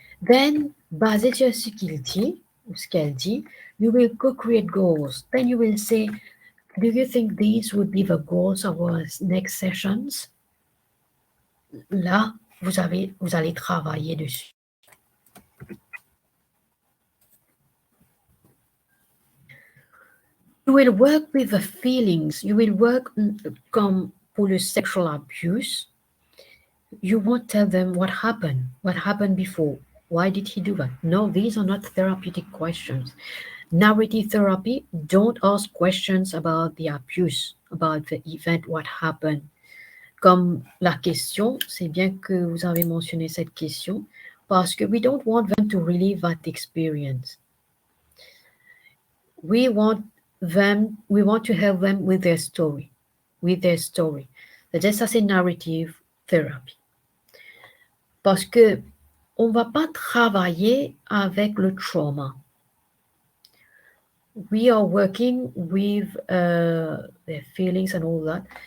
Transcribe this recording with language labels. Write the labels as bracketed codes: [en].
[fr] Then, basé sur ce qu'il dit, ou ce qu'elle dit, [en] you will co-create goals. Then you will say, do you think these would be the goals of our next sessions? [fr] Là, vous allez travailler dessus. [en] You will work with the feelings. You will work [fr] comme pour le [en] sexual abuse. You won't tell them what happened before. Why did he do that? No, these are not therapeutic questions. Narrative therapy, don't ask questions about the abuse, about the event, what happened. [fr] Comme la question, c'est bien que vous avez mentionné cette question, parce que [en] we don't want them to relive that experience. We want to help them with their story. [fr] C'est-à-dire, ça, c'est narrative therapy. Parce que on ne va pas travailler avec le trauma. [en] We are working with their feelings and all that.